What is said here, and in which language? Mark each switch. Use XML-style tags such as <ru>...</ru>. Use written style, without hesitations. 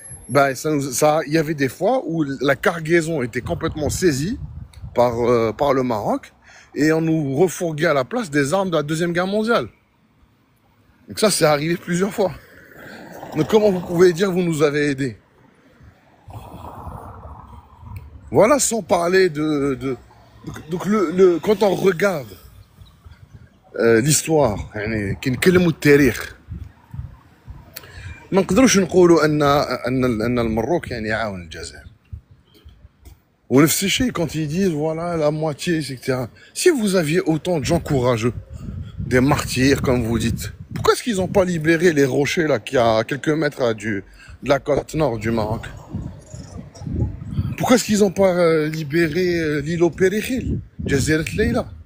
<fr>Ben il y avait des fois où la cargaison était complètement saisie par le Maroc et on nous refourguait à la place des armes de la Deuxième Guerre mondiale. Donc ça, c'est arrivé plusieurs fois. Donc comment vous pouvez dire vous nous avez aidés? Voilà, sans parler donc quand on regarde</fr> <ar>l'histoire يعني كي نكلموا التاريخ ما نقدروش نقولوا ان المروك يعني يعاون الجزائر. ونفس الشيء</ar> <fr>quand ils disent voilà la moitié etc. Si vous aviez autant de gens courageux, des martyrs comme vous dites, pourquoi est-ce qu'ils n'ont pas libéré les rochers là qui a quelques mètres de la côte nord du Maroc? Pourquoi est-ce qu'ils n'ont pas libéré l'îlot Périkhil, Jazirat Leila?</fr>